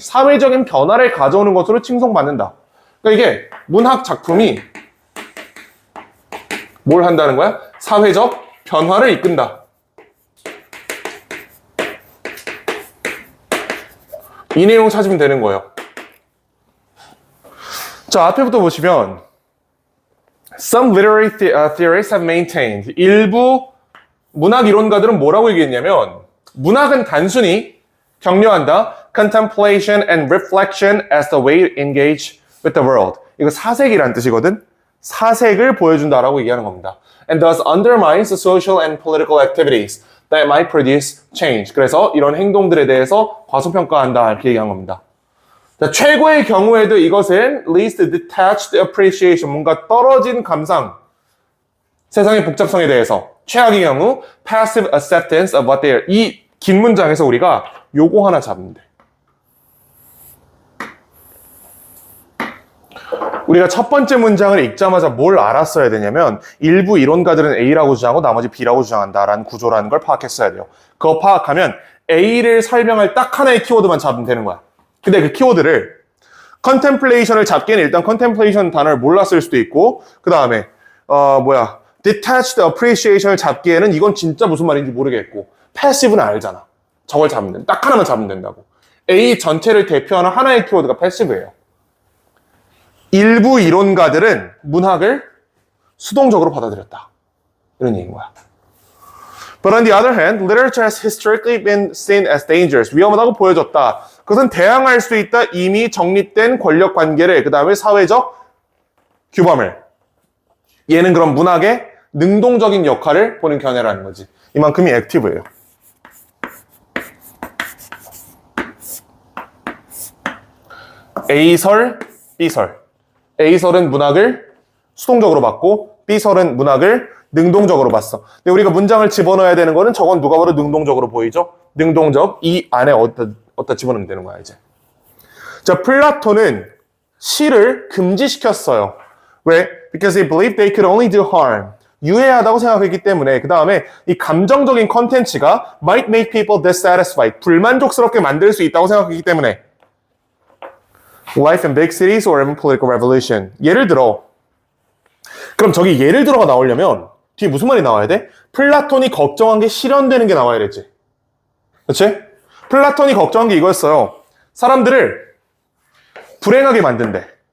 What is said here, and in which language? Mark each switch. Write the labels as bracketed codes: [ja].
[ko] 사회적인 변화를 가져오는 것으로 칭송받는다. 그러니까 이게 문학 작품이 뭘 한다는 거야? 사회적 변화를 이끈다. 이 내용 찾으면 되는 거예요. [en] 자, 앞에부터 보시면 Some literary theorists have maintained [ko] 일부 문학 이론가들은 뭐라고 얘기했냐면 문학은 단순히 격려한다 [en] contemplation and reflection as the way to engage with the world. [ko] 이거 사색이란 뜻이거든. 사색을 보여준다라고 얘기하는 겁니다. [en] And thus undermines the social and political activities that might produce change. [ko] 그래서 이런 행동들에 대해서 과소평가한다 이렇게 얘기한 겁니다. 자, 최고의 경우에도 이것은 [en] least detached appreciation, [ko] 뭔가 떨어진 감상, 세상의 복잡성에 대해서. 최악의 경우 [en] passive acceptance of what they are. [ko] 이 긴 문장에서 우리가 요거 하나 잡으면 돼. 우리가 첫 번째 문장을 읽자마자 뭘 알았어야 되냐면 일부 이론가들은 A라고 주장하고 나머지 B라고 주장한다라는 구조라는 걸 파악했어야 돼요. 그거 파악하면 A를 설명할 딱 하나의 키워드만 잡으면 되는 거야. 근데 그 키워드를 contemplation을 잡기에는 일단 contemplation 단어를 몰랐을 수도 있고 그 다음에 detached appreciation을 잡기에는 이건 진짜 무슨 말인지 모르겠고 passive는 알잖아. 저걸 잡으면 돼. 딱 하나만 잡으면 된다고. A 전체를 대표하는 하나의 키워드가 passive예요. 일부 이론가들은 문학을 수동적으로 받아들였다. 이런 얘기인 거야. [en] But on the other hand, literature has historically been seen as dangerous. [ko] 위험하다고 보여졌다. 그것은 대항할 수 있다. 이미 정립된 권력 관계를, 그 다음에 사회적 규범을. 얘는 그럼 문학의 능동적인 역할을 보는 견해라는 거지. 이만큼이 액티브예요. A설, B설. A설은 문학을 수동적으로 봤고 B설은 문학을 능동적으로 봤어. 근데 우리가 문장을 집어넣어야 되는 거는 저건 누가 봐도 능동적으로 보이죠? 능동적, 이 안에 어디다 집어넣으면 되는 거야, 이제. 자, 플라톤은 시를 금지시켰어요. 왜? [en] Because they believed they could only do harm. [ko] 유해하다고 생각했기 때문에. 그 다음에 이 감정적인 컨텐츠가 [en] might make people dissatisfied. [ko] 불만족스럽게 만들 수 있다고 생각했기 때문에. [en] Life in big cities or in political revolution. [ko] 예를 들어, 그럼 저기 예를 들어가 나오려면 뒤에 무슨 말이 나와야 돼? 플라톤이 걱정한 게 실현되는 게 나와야 되지. 그치? 플라톤이 걱정한 게 이거였어요. 사람들을 불행하게 만든대.